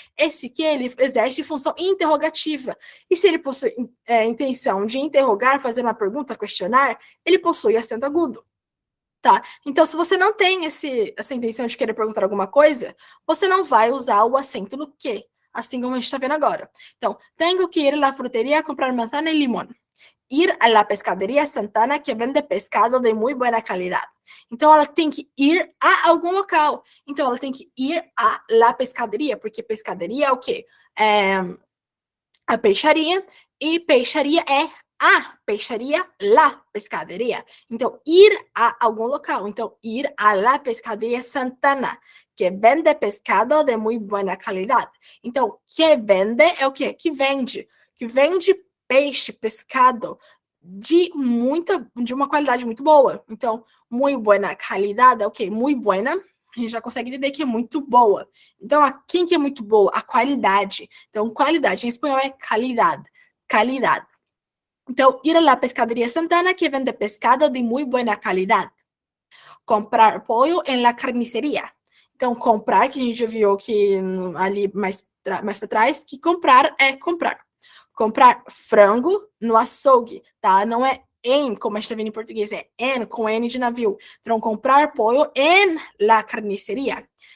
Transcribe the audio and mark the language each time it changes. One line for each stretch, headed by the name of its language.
Portuguese: Esse que ele exerce função interrogativa. E se ele possui intenção de interrogar, fazer uma pergunta, questionar, ele possui acento agudo. Tá? Então, se você não tem essa intenção de querer perguntar alguma coisa, você não vai usar o acento no que, assim como a gente está vendo agora. Então, tenho que ir à
Spanish: la frutería a comprar manzana y limón. Ir a la pescadería Santana que vende pescado de muy buena calidad.
Portuguese: Então, ela tem que ir a algum local. Então, ela tem que ir
Spanish: a la pescaderia,
Portuguese: porque pescaderia é o quê? É a peixaria, e peixaria é a peixaria,
Spanish: la pescaderia.
Portuguese: Então, ir a algum local. Então,
Spanish: ir a la pescaderia Santana, que vende pescado de muy buena calidad.
Portuguese: Então, que vende é o quê? Que vende. Que vende peixe, pescado de uma qualidade muito boa. Então, muito buena qualidade é o quê? Muito buena. A gente já consegue entender que é muito boa. Então, quem que é muito boa? A qualidade. Então, qualidade em espanhol é calidade. Calidade.
Spanish: Então, ir a la pescadería Santana que vende pescado de muy buena calidad. Comprar pollo en la carnicería.
Portuguese: Então, comprar, que a gente já viu que ali mais para trás, que comprar é comprar. Comprar frango no açougue, tá? Não é em, como a gente está vendo em português, é en, com N de navio. Então,
Spanish: comprar pollo en la carnicería.